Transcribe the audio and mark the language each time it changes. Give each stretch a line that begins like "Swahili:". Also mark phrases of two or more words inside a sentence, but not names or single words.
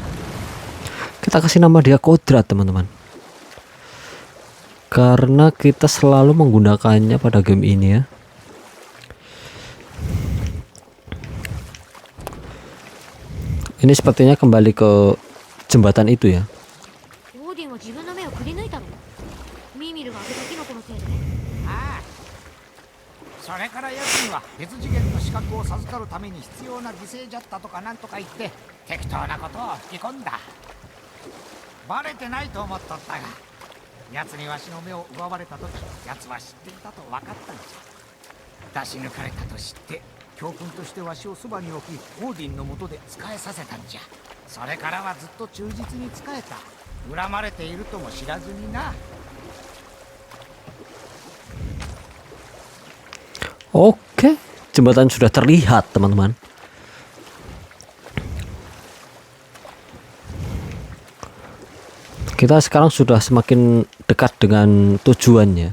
Indonesian: Kita kasih nama dia kodrat teman-teman. Karena kita selalu menggunakannya pada game ini ya. Ini sepertinya kembali ke jembatan itu ya.
Japanese: それから奴には別次元の資格を授かるために必要な犠牲じゃったとかなんとか言って適当なことを吹き込んだ。バレてないと思っとったが、奴にわしの目を奪われた時、奴は知っていたと分かったんじゃ。出し抜かれたと知って教訓としてわしをそばに置き、オーディンの下で仕えさせたんじゃ。それからはずっと忠実に仕えた。恨まれているとも知らずにな。
Indonesian: Oke, jembatan sudah terlihat teman-teman. Kita sekarang sudah semakin dekat dengan tujuannya.